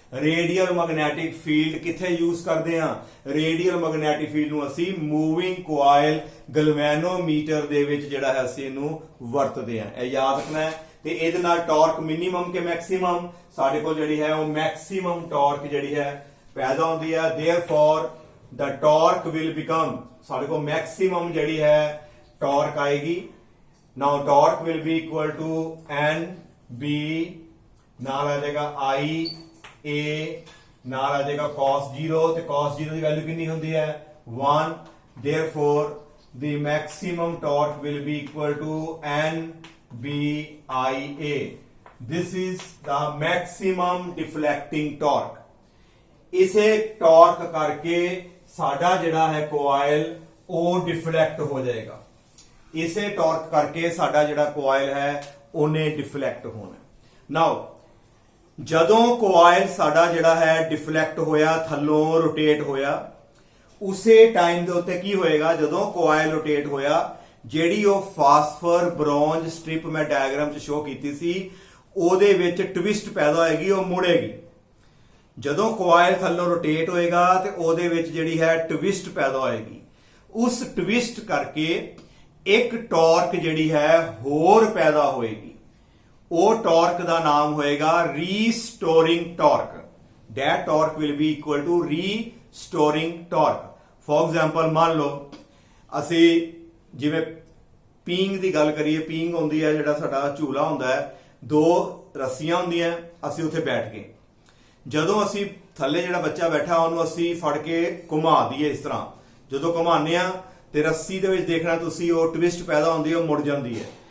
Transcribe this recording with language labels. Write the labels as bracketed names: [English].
[Punjabi] Radial magnetic field ਕਿੱਥੇ use ਕਰਦੇ ਹਾਂ? ਰੇਡੀਅਲ ਮੈਗਨੈਟਿਕ ਫੀਲਡ ਨੂੰ ਅਸੀਂ ਮੂਵਿੰਗ ਕੋਇਲ ਗਲਵੈਨੋਮੀਟਰ ਦੇ ਵਿੱਚ ਜਿਹੜਾ ਹੈ ਅਸੀਂ ਇਹਨੂੰ ਵਰਤਦੇ ਹਾਂ। ਇਹ ਯਾਦ ਰੱਖਣਾ ਹੈ। ਤੇ ਇਹਦੇ ਨਾਲ ਟਾਰਕ ਮਿਨੀਮਮ ਕੇ ਮੈਕਸਿਮਮ ਸਾਡੇ ਕੋਲ ਜਿਹੜੀ ਹੈ ਉਹ ਮੈਕਸਿਮਮ ਟਾਰਕ ਜਿਹੜੀ ਹੈ ਪੈਦਾ ਹੁੰਦੀ ਹੈ। [English] therefore the torque will become [Punjabi] ਸਾਡੇ ਕੋਲ ਮੈਕਸਿਮਮ ਜਿਹੜੀ ਹੈ टॉर्क आएगी। [English] now torque will be equal to N B [Punjabi] नाल आ जाएगा आई ए नाल आ जाएगा cos 0 ਤੇ cos 0 ਦੀ ਵੈਲਿਊ ਕਿੰਨੀ ਹੁੰਦੀ ਹੈ 1। [English] therefore the maximum torque will be equal to n b I a। this is the maximum deflecting torque। [Punjabi] ਇਸੇ ਟਾਰਕ ਕਰਕੇ ਸਾਡਾ ਜਿਹੜਾ ਹੈ ਕੋਇਲ ਉਹ ਡਿਫਲੈਕਟ ਹੋ ਜਾਏਗਾ। ਇਸੇ ਟਾਰਕ ਕਰਕੇ ਸਾਡਾ ਜਿਹੜਾ ਕੋਇਲ ਹੈ ਉਹਨੇ ਡਿਫਲੈਕਟ ਹੋਣਾ। ਨਾਓ ਜਦੋਂ ਕੋਇਲ ਸਾਡਾ ਜਿਹੜਾ ਹੈ ਡਿਫਲੈਕਟ ਹੋਇਆ ਥੱਲੋਂ ਰੋਟੇਟ ਹੋਇਆ ਉਸੇ ਟਾਈਮ ਦੇ ਉੱਤੇ ਕੀ ਹੋਏਗਾ ਜਦੋਂ ਕੋਇਲ ਰੋਟੇਟ ਹੋਇਆ ਜਿਹੜੀ ਉਹ ਫਾਸਫਰ ਬ੍ਰੌਂਜ ਸਟ੍ਰਿਪ ਮੈਂ ਡਾਇਗਰਾਮ 'ਚ ਸ਼ੋ ਕੀਤੀ ਸੀ ਉਹਦੇ ਵਿੱਚ ਟਵਿਸਟ ਪੈਦਾ ਹੋਏਗੀ, ਉਹ ਮੁੜੇਗੀ। ਜਦੋਂ ਕੋਇਲ ਥੱਲੋਂ ਰੋਟੇਟ ਹੋਏਗਾ ਤੇ ਉਹਦੇ ਵਿੱਚ ਜਿਹੜੀ ਹੈ ਟਵਿਸਟ ਪੈਦਾ ਹੋਏਗੀ। ਉਸ ਟਵਿਸਟ ਕਰਕੇ ਇੱਕ ਟਾਰਕ ਜਿਹੜੀ ਹੈ ਹੋਰ ਪੈਦਾ ਹੋਏਗੀ। ਉਹ ਟਾਰਕ ਦਾ ਨਾਮ ਹੋਏਗਾ ਰੀਸਟੋਰਿੰਗ torque. [English] that torque will be equal to restoring torque। for example [Punjabi] ਮੰਨ ਲਓ ਅਸੀਂ ਜਿਵੇਂ ਪੀਂਗ ਦੀ ਗੱਲ ਕਰੀਏ, ਪੀਂਗ ਹੁੰਦੀ ਹੈ ਜਿਹੜਾ ਸਾਡਾ ਝੂਲਾ ਹੁੰਦਾ ਹੈ, ਦੋ ਰੱਸੀਆਂ ਹੁੰਦੀਆਂ, ਅਸੀਂ ਉੱਥੇ ਬੈਠ ਗਏ। ਜਦੋਂ ਅਸੀਂ ਥੱਲੇ ਜਿਹੜਾ ਬੱਚਾ ਬੈਠਾ ਉਹਨੂੰ ਅਸੀਂ ਫੜ ਕੇ ਘੁਮਾ ਦਈਏ ਇਸ ਤਰ੍ਹਾਂ, ਜਦੋਂ ਘੁਮਾਉਂਦੇ ਆ ਤੇ ਰੱਸੀ ਦੇ ਵਿੱਚ ਦੇਖਣਾ ਤੁਸੀਂ ਉਹ ਟਵਿਸਟ ਪੈਦਾ ਹੁੰਦੀ ਹੈ, ਉਹ ਮੁੜ ਜਾਂਦੀ ਹੈ।